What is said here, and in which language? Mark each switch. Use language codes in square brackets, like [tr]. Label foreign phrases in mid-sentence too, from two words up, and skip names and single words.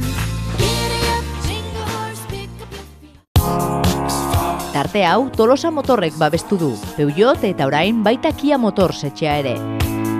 [en] Giddy up, jingle horse, pick up your feet. [eu] Tarte hau Tolosa Motorrek babestu du, Peugeot eta orain baita Kia Motors etxea ere.